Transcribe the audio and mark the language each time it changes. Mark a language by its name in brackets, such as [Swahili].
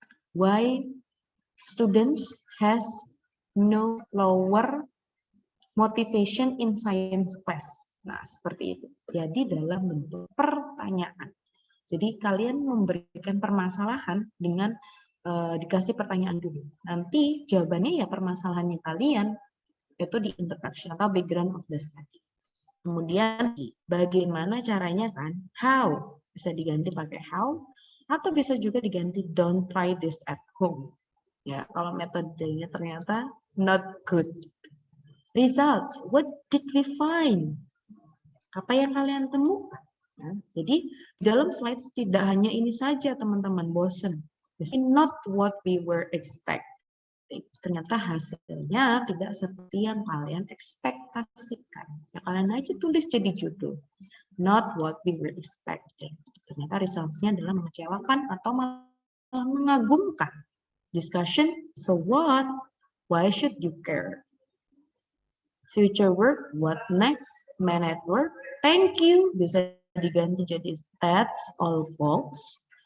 [English] Why students has no lower motivation in science class? [Indonesian] Nah, seperti itu. Jadi dalam bentuk pertanyaan. Jadi kalian memberikan permasalahan dengan dikasih pertanyaan dulu. Nanti jawabannya ya permasalahannya kalian, itu di introduction atau background of the study. Kemudian bagaimana caranya kan? How bisa diganti pakai how atau bisa juga diganti [English] don't try this at home. [Indonesian] Ya, kalau metodenya ternyata [English] not good. Results, what did we find? [Indonesian] Apa yang kalian temukan? Ya, jadi dalam slides tidak hanya ini saja teman-teman, bosen. [English] Not what we were expect. [Indonesian] Ternyata hasilnya tidak seperti yang kalian ekspektasikan. Ya, kalian aja tulis jadi judul. [English] Not what we were expecting. [Indonesian] Ternyata results-nya adalah mengecewakan atau malah mengagumkan. [English] Discussion, so what? Why should you care? Future work, what next? Man at work, thank you. [Indonesian] Bisa diganti jadi [English] that's all folks.